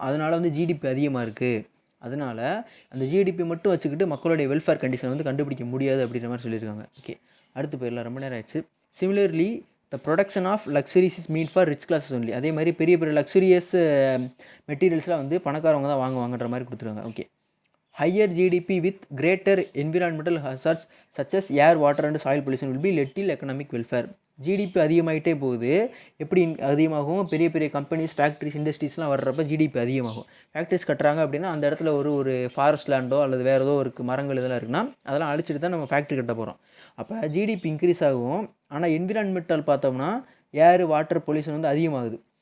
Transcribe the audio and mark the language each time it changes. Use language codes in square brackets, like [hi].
[ta] அதனால் வந்து ஜிடிபி அதிகமாக இருக்குது. அதனால் அந்த ஜிடிபி மட்டும் வச்சுக்கிட்டு மக்களுடைய வெல்ஃபேர் கண்டிஷன் வந்து கண்டுபிடிக்க முடியாது அப்படின்ற மாதிரி சொல்லியிருக்காங்க. [en] okay, [ta] அடுத்து போயிடலாம், ரொம்ப நேரம் ஆயிடுச்சு. [en] Similarly the production of luxuries is mean for rich classes only. [ta] அதே மாதிரி பெரிய பெரிய லக்ஸுரியஸ் மெட்டீரியல்ஸ்லாம் வந்து பணக்காரவங்க தான் வாங்குவாங்கன்ற மாதிரி கொடுத்துருக்காங்க. [en] Okay, higher GDP with greater environmental hazards such as air, water and soil pollution will be little economic welfare. [ta] GDP அதிகமாகிட்டே போகுது. எப்படி அதிகமாகும், பெரிய பெரிய கம்பெனிஸ், ஃபேக்ட்ரிஸ், இண்டஸ்ட்ரீஸ்லாம் வர்றப்ப ஜிடிபி அதிகமாகும். ஃபேக்ட்ரிஸ் கட்டுறாங்க அப்படின்னா அந்த இடத்துல ஒரு ஃபாரஸ்ட் லேண்டோ அல்லது வேறு ஏதோ ஒரு மரங்கள் இதெல்லாம் இருக்குன்னா அதெல்லாம் அழிச்சிட்டு தான் நம்ம ஃபேக்ட்ரி கட்ட போகிறோம். அப்போ ஜிடிபி இன்க்ரீஸ் ஆகும். ஆனால் என்விரான்மெண்டல் பார்த்தோம்னா ஏர், வாட்டர் பொல்யூஷன் வந்து அதிகமாகுது.